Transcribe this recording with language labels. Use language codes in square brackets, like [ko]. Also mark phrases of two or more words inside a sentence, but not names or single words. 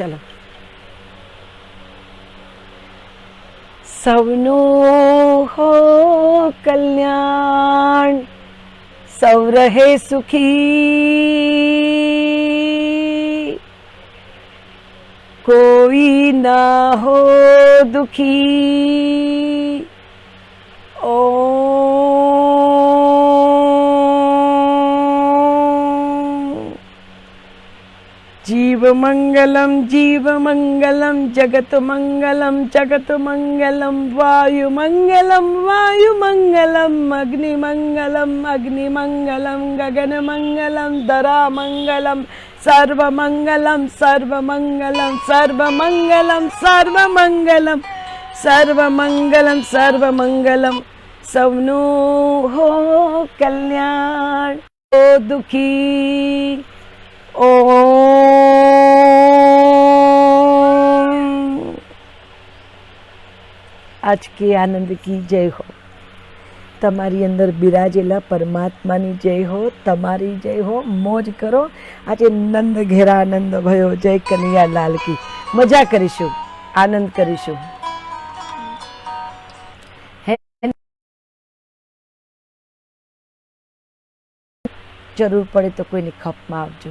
[gu] ચાલો. સૌનું હો કલ્યાણ, સૌ રહે સુખી, કોઈ ના હો દુખી. [sa] जीव मंगलम, जीव मंगलम, जगत मंगलम, जगत मंगलम, वायु मंगलम, वायु मंगलम, अग्नि मंगलम, अग्नि मंगलम, गगन मंगलम, धरा मंगलम, सर्व मंगलम, सर्व मंगलम, सर्व मंगलम, सर्व मंगलम, सर्व मंगलम, सर्व मंगलम. [gu] સૌનું હો કલ્યાણ, ઓ દુખી. [hi] आज के आनंद की जय हो. [gu] તમારી અંદર બિરાજેલા પરમાત્માની જય હો, તમારી જય હો. મોજ કરો. આજે [hi] नंद घेरा आनंद भयो, जय कनैया लाल की. [gu] મજા કરીશું, આનંદ કરીશું. જરૂર પડે તો કોઈની ખપમાં આવજો.